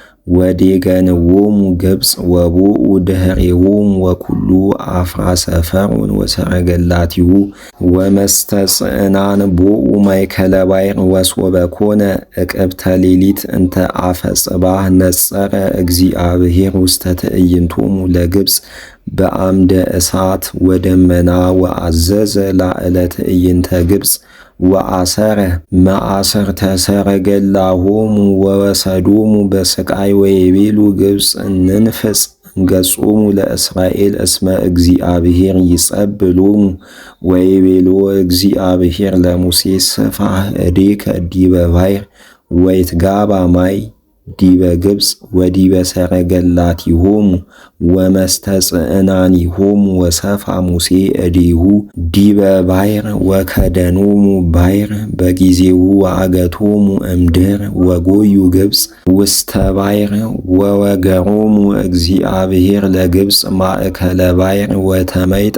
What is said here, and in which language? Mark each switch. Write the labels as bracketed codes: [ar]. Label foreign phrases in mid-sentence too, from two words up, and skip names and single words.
[gez] ወዴገንዎሙ ግብፅ ወቦኡ ድኅሬሆሙ ወኩሉ አፍራሰ ፈርዖን ወሰረገላቲሁ ወመስተጽዕናን ቦኡ ማእከለ ባሕር ወሶበ ኮነ ዕቅብተ ሌሊት እንተ አፈ ጽባሕ ነጸረ እግዚአብሔር ውስተ ትዕይንቶሙ ለግብፅ በአምደ እሳት ወደመና ወአዘዘ ላዕለ ትዕይንተ ግብፅ ወአሰረ መአሰርተ ሰረገላሆሙ ወወሰዶሙ በስቃይ ወይቤሉ ግብፅ እንንፍጽ ገጾሙ ለእስራኤል እስመ እግዚአብሔር ይጸብሎሙ ወይቤሎ እግዚአብሔር ለሙሴ ስፋሕ እዴከ ዲበ ባሕር ወይትጋባ ማይ ዲበ ግብፅ ወዲበ ሰረገላቲሆሙ ወመስተጽዕናኒሆሙ ወሰፋ ሙሴ እዴሁ ዲበ ባሕር ወከደኖሙ ባሕር በጊዜሁ ወአገቶሙ እምድር ወጎዩ ግብፅ ውስተ ባሕር ወወገሮሙ እግዚአብሔር ለግብፅ ማእከለ ባሕር ወተመይጠ